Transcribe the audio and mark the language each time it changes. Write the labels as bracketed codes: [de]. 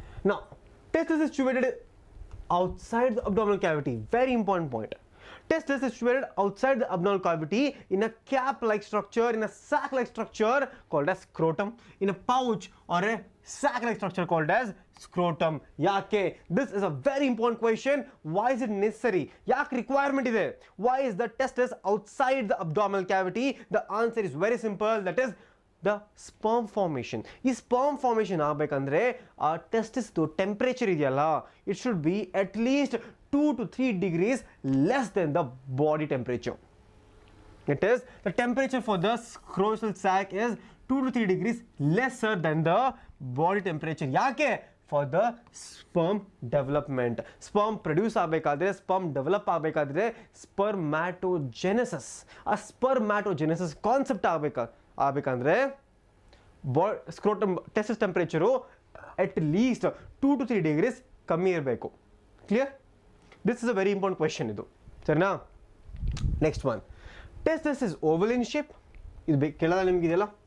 [en] ನಾ testis is situated outside the abdominal cavity very important point Testis is situated outside the abdominal cavity in a cap-like structure, in a sac-like structure called as scrotum, in a pouch or a sac-like structure called as scrotum. [kn] Yake? [en] This is a very important question. Why is it necessary? Yak requirement is there. Why is the testis outside the abdominal cavity? The answer is very simple. That is the sperm formation. [kn] ಈ sperm formation ಆಗಬೇಕಂದ್ರೆ ಆ testis temperature ಇದೆಯಲ್ಲ [en] It should be at least 2 to 3 degrees less than the body temperature. It is the temperature for the scrotal sac is 2 to 3 degrees lesser than the body temperature. [kn] ಯಾಕೆ? [en] For the sperm development. Sperm produce [kn] ಆಗಬೇಕಾದ್ರೆ [en] sperm develop ಆಗಬೇಕಾದ್ರೆ spermatogenesis. [kn] ಆ spermatogenesis concept ಆಗಬೇಕಂದ್ರೆ ಸ್ಕ್ರೋಟಮ್ testis temperature [en] at least 2 to 3 degrees [kn] ಕಮ್ಮಿ ಇರಬೇಕು [en] clear this is a very important question [kn] ಇದು ಸರಿನಾ [en] next one testis is oval in shape [kn] ಇದು ಕೇಳೋದ ನಿಮಗಿದೆಯಲ್ಲ